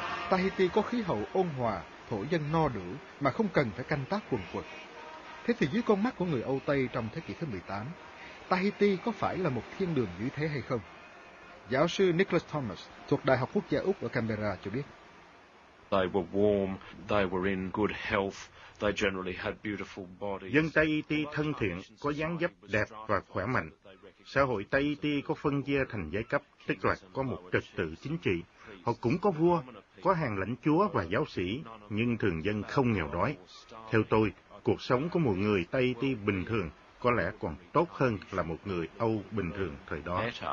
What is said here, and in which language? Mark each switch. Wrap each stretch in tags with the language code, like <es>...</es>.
<vi>Tahiti có khí hậu ôn hòa, thổ dân no đủ mà không cần phải canh tác quần quật. Thế thì dưới con mắt của người Âu Tây trong thế kỷ thứ 18, Tahiti có phải là một thiên đường như thế hay không? Giáo sư Nicholas Thomas thuộc Đại học Quốc gia Úc ở Canberra cho biết.</vi> <en>They were warm, they were in good health, they generally had beautiful bodies.</en> <vi>Dân Tahiti thân thiện, có dáng dấp đẹp và khỏe mạnh. Xã hội Tahiti có phân chia thành giai cấp, tức là có một trật tự chính trị. Họ cũng có vua, có hàng lãnh chúa và giáo sĩ, nhưng thường dân không nghèo đói. Theo tôi, cuộc sống của một người Tahiti bình thường có lẽ còn tốt hơn là một người Âu bình thường thời đó.</vi>